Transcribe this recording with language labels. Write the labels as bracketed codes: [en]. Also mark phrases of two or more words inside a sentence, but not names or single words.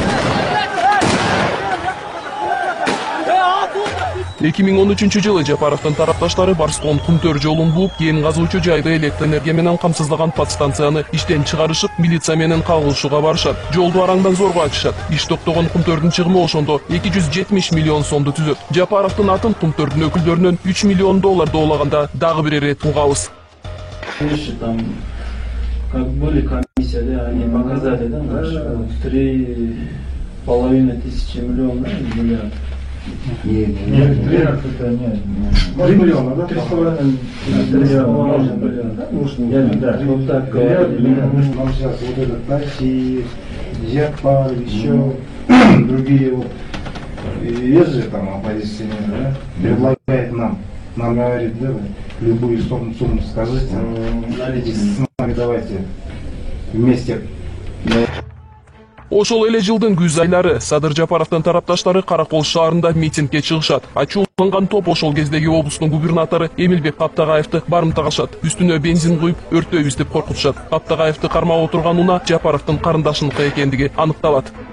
[ky] 2013 жылы Жапаровдун тарапташтары Барскон Кумтөр жолун бууп, кен казуучу жайды электр энергия менен камсыздаган подстанцияны иштен чыгарышып, милиция менен кагылышууга барышат. Жолду араңдан зорго ачышат. Иш токтогон Кумтөрдүн чыгымы ошондо 270 миллион сомду түзөт. Жапаровдун атын Кумтөрдүн өкүлдөрүнөн 3 миллион доллар доолаганда дагы бир ирет угабыз. [ru] Как были комиссии, они показали, да, 3,5 тысячи миллионов, миллиард. Нет, 3 миллиона, да? 3,5 миллиона. Да, вот так. Нам сейчас вот этот Такси, Жапар, еще другие вот, есть же там оппозиционеры, да? Предлагает нам говорит, да, любую сумму скажите, с нами давайте вместе. [ky] Ошол эле жылдын күз айлары Садыр Жапаровдун тарапташтары Каракол шаарында митингге чыгышат. Ачууланган топ ошол кездеги облустун губернатору Эмилбек Каптагаевди барымтагашат. Үстүнө бензин куюп, өрттөйбүз деп коркутушат. Каптагаевди кармап отурган унаа Жапаровдун карындашыныкы экендиги аныкталат.